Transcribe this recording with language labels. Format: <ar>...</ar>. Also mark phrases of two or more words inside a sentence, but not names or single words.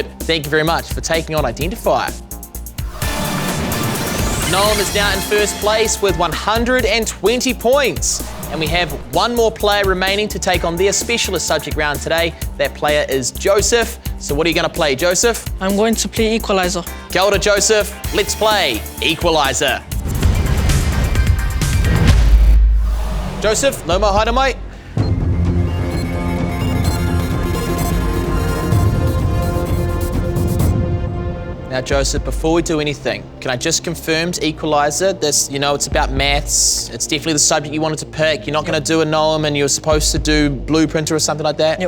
<en>Thank you very much for taking on identifier. Noam is now in first place with 120 points. And we have one more player remaining to take on their specialist subject round today. That player is Joseph. So what are you going to play, Joseph? I'm going to play equalizer.</en> <mi>Kia ora,</mi> <en>Joseph. Let's play equalizer. Joseph, no more</en> <mi>haere mai.</mi> <en>Now, Joseph, before we do anything, can I just confirm to equalizer this, it's about maths. It's definitely the subject you wanted to pick. You're not going to do a Noam and you're supposed to do blueprint or something like that?</en>